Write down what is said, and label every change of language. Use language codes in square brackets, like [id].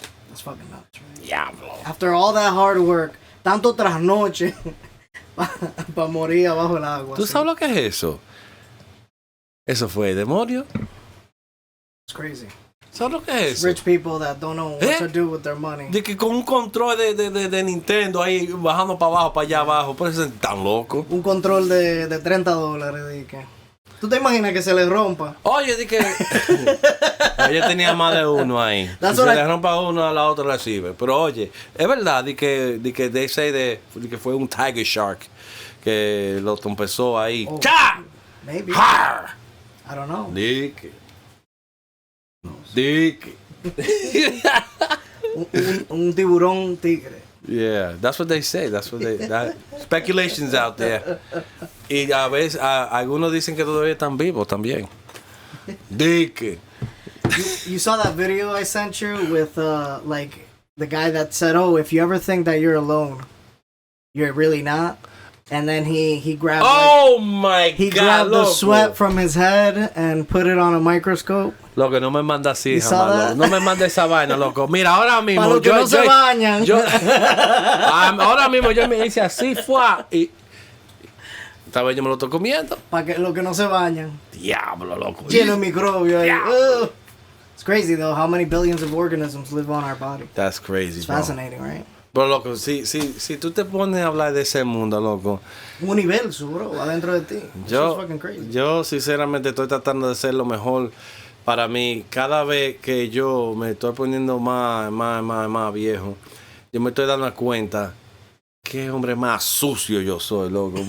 [en] That's fucking nuts, right? Yeah, bro. After all that hard work, [es] tanto trasnoche, para morir abajo el agua. ¿Tú sabes lo que es eso? Eso fue demonio. [en] It's crazy. [es] ¿Sabes lo que es eso? [en] Rich people that don't know what to do with their money. [es] De que con un control de Nintendo ahí bajando para abajo, para allá abajo. Por eso es tan loco. Un control de $30, de que... ¿Tú te imaginas que se le rompa? Oye, di que... Ella tenía más de uno ahí. Si se le rompa uno, a la otra recibe. Pero oye, es verdad di que [en] they say [es] de que fue un tiger shark que lo trompezó ahí. Oh, ¡Cha! [en] Maybe. ¡Har! I don't know. [es] Di que... un tiburón tigre. [en] Yeah, that's what they say. Speculations out there. [es] Y a veces algunos dicen que todavía están vivos también. [en] Dick. You saw that video I sent you with like the guy that said, "Oh, if you ever think that you're alone, you're really not." And then he grabbed. Oh my God! He grabbed the sweat from his head and put it on a microscope. [es] Loco, no me manda así, jamás, no me manda esa vaina, loco. Mira, ahora mismo. Para los que no se bañan. Ahora mismo yo me hice así, fue. Y esta vez yo me lo estoy comiendo. Para que los que no se bañan. Diablo, loco. Lleno de microbios. [en] It's crazy, though, how many billions of organisms live on our body. That's crazy, It's fascinating, right? [es] Pero, loco, si tú te pones a hablar de ese mundo, loco. Un universo, bro, adentro de ti. Yo, sinceramente, estoy tratando de ser lo mejor para mí. Cada vez que yo me estoy poniendo más viejo, yo me estoy dando cuenta qué hombre más sucio yo soy, loco.